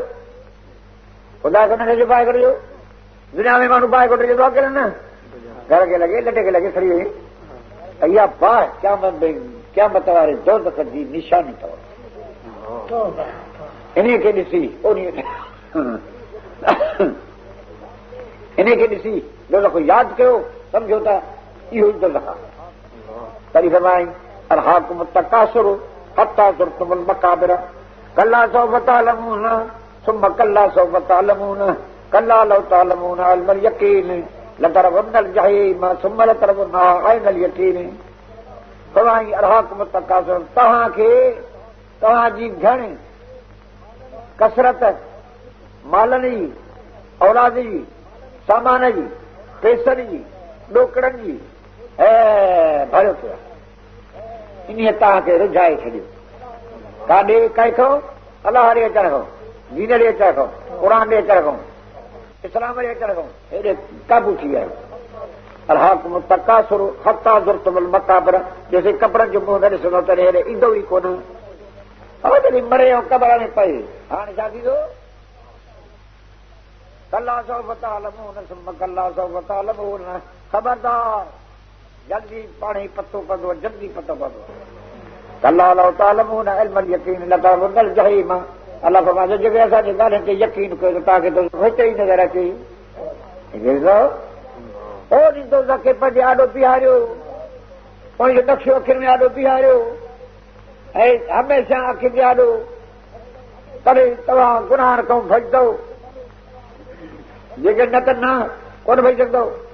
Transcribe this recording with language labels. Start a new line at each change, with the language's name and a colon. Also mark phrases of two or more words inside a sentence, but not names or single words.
Sindhi: ख़ुदा खे न ॾिजो बाहि कोट ॾियो, दुनिया में माण्हू बाहि कोट ॾियो अकेले न, घर खे लॻे लटे खे लॻे खड़ी वई, इहा बाहि क़यामत वारे दोज़ख जी निशानी अथव। इन खे ॾिसी दोज़ख यादि कयो, सम्झो त इहो ई दोज़ख आहे।
Arabic: तॾहिं फरमाई ألهاكم التكاثر حتى زرتم المقابر كلا سوف تعلمون ثم كلا سوف تعلمون كلا لو تعلمون علم اليقين لترون الجحيم ثم لترونها عين اليقين.
Sindhi: फरमाई
Arabic: ألهاكم التكاثر,
Sindhi: तव्हांजी घण कसरत मालनि जी, औलाद जी, सामान जी, पैसनि जी, ॾोकड़नि जी भरियो पियो आहे, इन तव्हांखे रुझाए छॾियो। काॾे कंहिंखां? अलाह ॾे अचण खां, दीन ॾे अचण खां, क़ुर ॾे अचण खां, इस्लाम ॾे अचण खां हेॾे काबू थी विया।
Arabic: ألهاكم التكاثر حتى زرتم المقابر,
Sindhi: जैसे कबरनि जो मुंहुं न ॾिसंदो तॾहिं हेॾे ईंदो ई कोन। जॾहिं मरे ऐं कबर में पए हाणे छा थींदो?
Arabic: كلا سوف تعلمون ثم كلا سوف تعلمون,
Sindhi: ख़बरदार जल्दी पाण ई पतो पवंदो, जल्दी पतो पवंदो।
Arabic: كلا لو تعلمون علم اليقين لترون الجحيم,
Sindhi: अलाह फरमाए जेके असांजे ॻाल्हियुनि ते यकीन कयो त तव्हांखे त हिते ई नज़र अचे। दोज़ख खे पंहिंजे आॾो बीहारियो, पंहिंजो नक्शो अखियुनि में आॾो बीहारियो ऐं हमेशह अखियुनि जे आॾो, तॾहिं तव्हां गुनाह खां बचंदव, जेके न त न कोन बची सघंदव।